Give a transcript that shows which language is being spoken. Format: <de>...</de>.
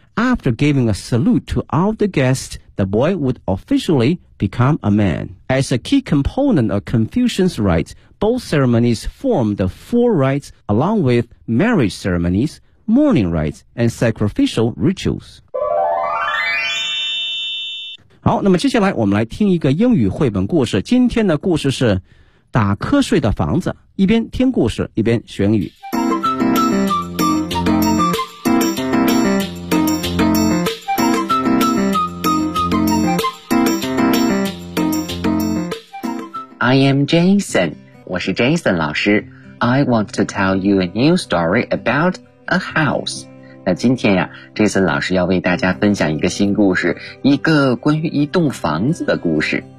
<en>After giving a salute to all the guests, the boy would officially become a man. As a key component of Confucian rites, both ceremonies form the four rites along with marriage ceremonies, mourning rites, and sacrificial rituals.</en> <zh>好，那么接下来我们来听一个英语绘本故事。今天的故事是打瞌睡的房子，一边听故事一边学英语。</zh> <en>I am Jason.</en> <zh>我是 Jason 老师。</zh> <en>I want to tell you a new story about a house.</en> <zh>那今天呀 ,Jason 老师要为大家分享一个新故事，一个关于一栋房子的故事。</zh>